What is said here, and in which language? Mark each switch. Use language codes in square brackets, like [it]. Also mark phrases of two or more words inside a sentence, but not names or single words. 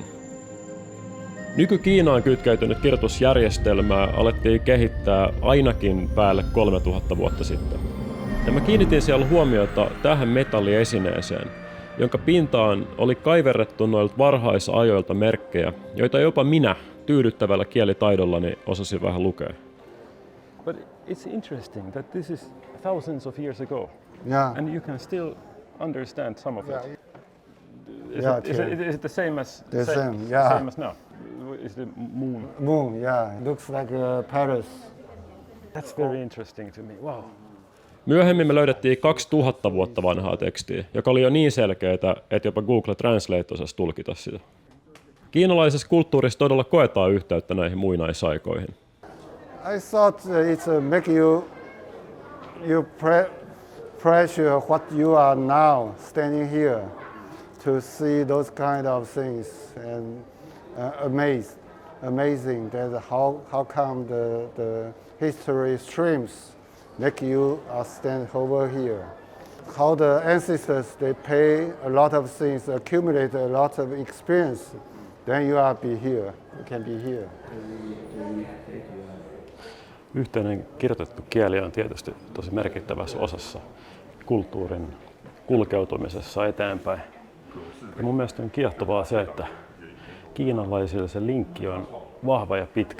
[fi] Nyky-Kiinaan kytkeytynyt kirjoitusjärjestelmää alettiin kehittää ainakin päälle 3000 vuotta sitten. Ja mä kiinnitin siellä huomiota tähän metalliesineeseen, jonka pintaan oli kaiverrettu noilta varhaisajoilta merkkejä, joita jopa minä tyydyttävällä kielitaidollani osasin vähän lukea. [en] But it's interesting that this is thousands of years ago, and you can still understand some of it. Is it the same as same as now? Is the moon? Moon, yeah. It looks like Paris. That's very interesting to me. Wow. [fi] Myöhemmin me löydettiin 2000 vuotta vanhaa tekstiä, joka oli jo niin selkeää, että jopa Google Translate osasi tulkita sitä. Kiinalaisessa kulttuurissa todella koetaan yhteyttä näihin muinaisaikoihin. [en] I thought it's make you pressure what you are now standing here to see those kind of things and amazing that how come the history streams make you stand over here. How the ancestors, they pay a lot of things, accumulate a lot of experience, then you can be here. [fi] Yhteinen kirjoitettu kieli on tietysti tosi merkittävässä osassa kulttuurin kulkeutumisessa eteenpäin. Ja mun mielestä on kiehtovaa se, että kiinalaisilla se linkki on vahva ja pitkä.